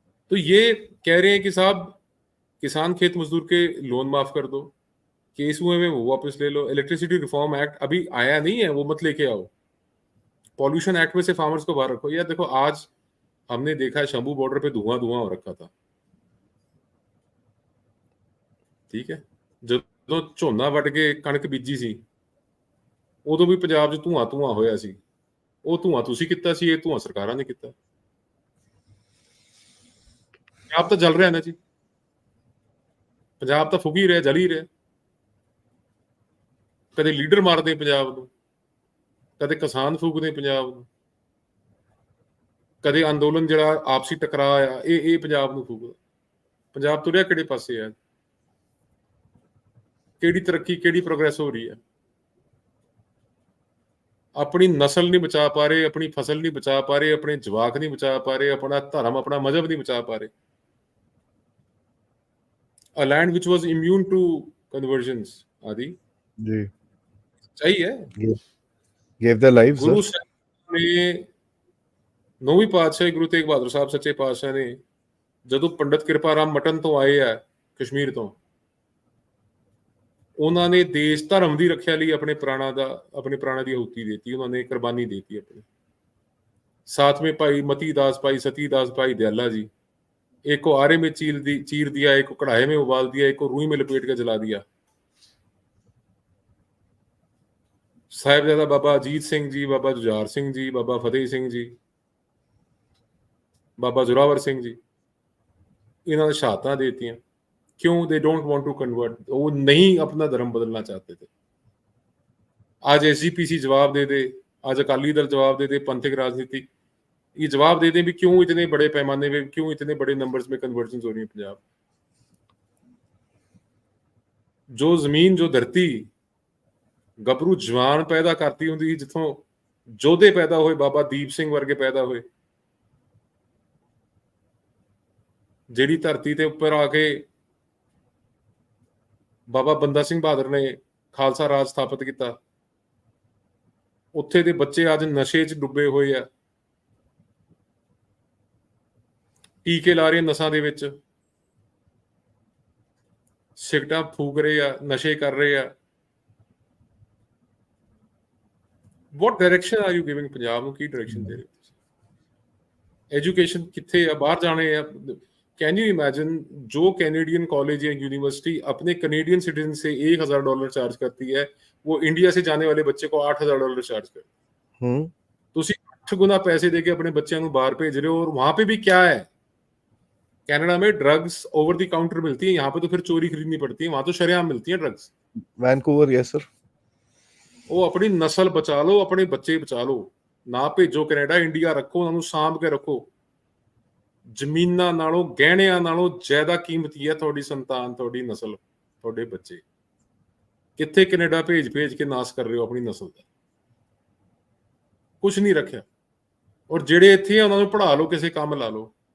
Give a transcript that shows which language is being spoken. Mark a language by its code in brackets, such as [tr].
[hi] तो ये कह रहे हैं कि साहब किसान खेत मजदूर के लोन माफ कर दो, केस हुए में वो वापस ले लो। इलेक्ट्रिसिटी रिफॉर्म एक्ट अभी आया नहीं है, वो मत लेके आओ। पॉल्यूशन एक्ट में से फार्मर्स को बाहर रखो। यार देखो, आज हमने देखा है शंभू बॉर्डर पे धुआं धुआं हो रखा था, ठीक है। [pa] ਜਦੋਂ ਝੋਨਾ ਵੱਢ ਕੇ ਕਣਕ ਬੀਜੀ ਸੀ, ਉਦੋਂ ਵੀ ਪੰਜਾਬ 'ਚ ਧੂਆਂ ਧੂਆਂ ਹੋਇਆ ਸੀ। ਉਹ ਧੂਆਂ ਤੁਸੀਂ ਕੀਤਾ ਸੀ, ਇਹ ਧੂਆਂ ਸਰਕਾਰਾਂ ਨੇ ਕੀਤਾ। ਪੰਜਾਬ ਤਾਂ ਜਲ ਰਿਹਾ ਨਾ ਜੀ, ਪੰਜਾਬ ਤਾਂ ਫੁੱਕ ਹੀ ਰਿਹਾ, ਜਲ ਹੀ ਰਿਹਾ। ਕਦੇ ਲੀਡਰ ਮਾਰਦੇ ਪੰਜਾਬ ਨੂੰ, ਕਦੇ ਕਿਸਾਨ ਫੂਕਦੇ ਪੰਜਾਬ ਨੂੰ, ਕਦੇ ਅੰਦੋਲਨ ਜਿਹੜਾ ਆਪਸੀ ਟਕਰਾਅ ਆ ਇਹ ਪੰਜਾਬ ਨੂੰ ਫੂਕਦਾ। ਪੰਜਾਬ ਤੁਰਿਆ ਕਿਹੜੇ ਪਾਸੇ ਹੈ? ਕਿਹੜੀ ਤਰੱਕੀ, ਕਿਹੜੀ ਪ੍ਰੋਗਰੈਸ ਹੋ ਰਹੀ ਹੈ? ਆਪਣੀ ਨਸਲ ਨਹੀਂ ਬਚਾ ਪਾ ਰਹੇ, ਆਪਣੀ ਫਸਲ ਨਹੀਂ ਬਚਾ ਪਾ ਰਹੇ, ਆਪਣੇ ਜਵਾਕ ਨਹੀਂ ਬਚਾ ਪਾ ਰਹੇ, ਆਪਣਾ ਧਰਮ, ਆਪਣਾ ਮਜ਼ਹਬ ਨਹੀਂ ਬਚਾ ਪਾ ਰਹੇ। [en] A land which was immune to conversions, आदि [hi] जी सही है। [en] gave their lives [pa] Guru [en] sir [pa] ਸਾਹਿਬ ਨੇ 9ਵੀਂ ਪਾਤਸ਼ਾਹ ਗੁਰੂ ਤੇਗ ਬਹਾਦਰ ਸਾਹਿਬ ਸੱਚੇ ਪਾਤਸ਼ਾਹ ਨੇ ਜਦੋਂ ਪੰਡਤ ਕਿਰਪਾ ਰਾਮ ਮਟਨ ਤੋਂ ਆਏ ਆ ਕਸ਼ਮੀਰ ਤੋਂ, ਉਹਨਾਂ ਨੇ ਦੇਸ਼ ਧਰਮ ਦੀ ਰੱਖਿਆ ਲਈ ਆਪਣੇ ਪ੍ਰਾਣਾਂ ਦੀ ਆਹੂਤੀ ਦਿੱਤੀ, ਉਹਨਾਂ ਨੇ ਕੁਰਬਾਨੀ ਦਿੱਤੀ ਆਪਣੀ। [hi] साथ में भाई मती दास, भाई सती दास, भाई दयाला जी, एक को आरे में चीर दिया, एक को कढ़ाई में उबाल दिया, एक को रूई में लपेट के जला दिया। साहिबजादा बाबा अजीत सिंह जी, बाबा जुझार सिंह जी, बाबा फतेह सिंह जी, बाबा जोरावर सिंह जी, इन्होंने शहादतां देती। क्यों? [en] they don't want to convert, [hi] वो नहीं अपना धर्म बदलना चाहते थे। आज SGPC जवाब दे दे, आज अकाली दल जवाब दे दे, पंथिक राजनीति ये जवाब दे दें भी क्यों इतने बड़े पैमाने में, क्यों इतने बड़े नंबर्स में कन्वर्जन हो रही है पंजाब। जो जमीन, जो धरती गबरू जवान पैदा करती होंगी, जिथों जोधे पैदा हुए, बाबा दीप सिंह वर्गे पैदा हुए, [pa] ਜਿਹੜੀ ਧਰਤੀ ਤੇ ਉੱਪਰ ਆ ਕੇ ਬਾਬਾ ਬੰਦਾ ਸਿੰਘ ਬਹਾਦਰ ਨੇ ਖਾਲਸਾ ਰਾਜ ਸਥਾਪਿਤ ਕੀਤਾ, ਉੱਥੇ ਦੇ ਬੱਚੇ ਅੱਜ ਨਸ਼ੇ 'ਚ ਡੁੱਬੇ ਹੋਏ ਆ, ਟੀਕੇ ਲਾ ਰਹੇ ਨਸਾਂ ਦੇ ਵਿੱਚ, ਸਿਗਰਟਾਂ ਫੂਕ ਰਹੇ ਆ, ਨਸ਼ੇ ਕਰ ਰਹੇ ਆ। [en] what direction are you giving [pa] Punjab ਨੂੰ? ਕੀ ਡਾਇਰੈਕਸ਼ਨ ਦੇ ਰਹੇ ਹੋ? ਐਜੂਕੇਸ਼ਨ ਕਿੱਥੇ ਆ? ਬਾਹਰ ਜਾਣੇ ਆ। [en] can you imagine [hi] जो कैनेडियन कॉलेज या यूनिवर्सिटी अपने कैनेडियन सिटीजन से $1000 चार्ज करती है, वो इंडिया से जाने वाले बच्चे को $8000 चार्ज करती है। ਤੁਸੀਂ 8 गुना पैसे देके अपने बच्चों को बाहर भेज रहे हो, और वहां पे भी क्या है, कनाडा में ड्रग्स ओवर द काउंटर मिलती है, यहाँ पे तो फिर चोरी खरीदनी पड़ती है, वहां तो शरेआम मिलती है ड्रग्स। Vancouver, yes sir. वो अपनी नस्ल बचा लो, अपने बच्चे बचा लो, ना भेजो कनाडा, इंडिया रखो, उन्होंने सांभ के रखो। [pa] ਜ਼ਮੀਨਾਂ ਨਾਲੋਂ, ਗਹਿਣਿਆਂ ਨਾਲੋਂ ਜ਼ਿਆਦਾ ਕੀਮਤੀ ਹੈ ਤੁਹਾਡੀ ਸੰਤਾਨ, ਤੁਹਾਡੀ ਨਸਲ, ਤੁਹਾਡੇ ਬੱਚੇ। ਕਿੱਥੇ ਕੈਨੇਡਾ ਭੇਜ ਕੇ ਨਾਸ ਕਰ ਰਹੇ ਹੋ ਆਪਣੀ ਨਸਲ ਦਾ, ਕੁਝ ਨਹੀਂ ਰੱਖਿਆ। ਔਰ ਜਿਹੜੇ ਇੱਥੇ ਆ ਉਹਨਾਂ ਨੂੰ ਪੜ੍ਹਾ ਲਓ, ਕਿਸੇ ਕੰਮ ਲਾ ਲਓ।